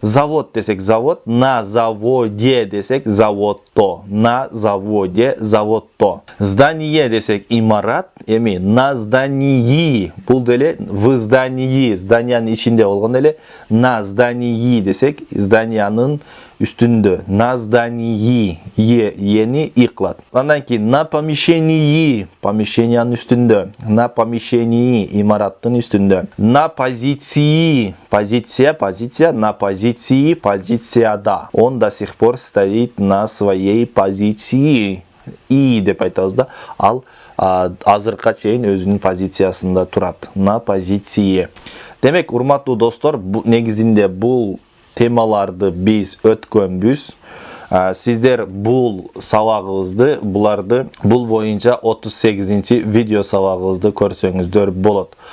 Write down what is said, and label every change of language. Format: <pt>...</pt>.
<ky>Завод десек завод,</ky> <ru>на заводе</ru> <ky>десек заводто.</ky> <ru>На заводе</ru> <ky>заводто. Здание десек имарат, эми</ky> <ru>на здании.</ru> <ky>Бул деле</ky> <ru>в здании,</ru> <ky>зданиянын ичинде болгон эле.</ky> <ru>На здании</ru> <ky>десек зданиянын үстүндө.</ky> <ru>На здании.</ru> <ky>Ени и кылат. Андан кийин</ky> <ru>на помещении,</ru> <ky>помещениянын үстүндө.</ky> <ru>На помещении,</ru> <ky>имараттын үстүндө.</ky> <ru>На позиции, позиция, на позиции, позицияда. Он до сих пор стоит на своей позиции.</ru> <ky>И деп айтабыз да. Ал азыркыга чейин өзүнүн позициясында турат.</ky> <ru>На позиции.</ru> <ky>Демек, урматтуу достор, негизинде бул темаларды биз өткөнбүз. Сиздер бул сабагыбызды, бул боюнча 38-ci видео сабагыбызды көрсөңүздөр болот.</ky>